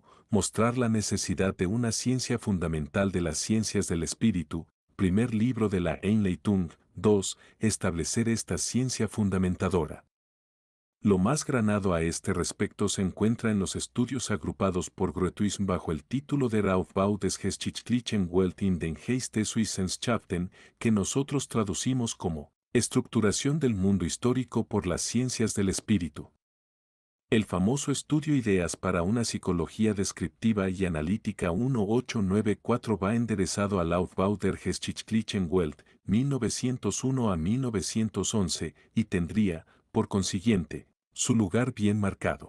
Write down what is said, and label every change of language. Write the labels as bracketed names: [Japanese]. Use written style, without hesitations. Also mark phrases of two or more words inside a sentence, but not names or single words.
[Spanish] Mostrar la necesidad de una ciencia fundamental de las ciencias del espíritu, primer libro de la Einleitung, 2. Establecer esta ciencia fundamentadora. Lo más granado a este respecto se encuentra en los estudios agrupados por Grotius bajo el título de Aufbau des geschichtlichen Welt in den Geisteswissenschaften, que nosotros traducimos como Estructuración del mundo histórico por las ciencias del espíritu. El famoso estudio Ideas para una psicología descriptiva y analítica 1894 va enderezado al Aufbau der geschichtlichen Welt, 1901 a 1911, y tendría, por consiguiente, su lugar bien marcado.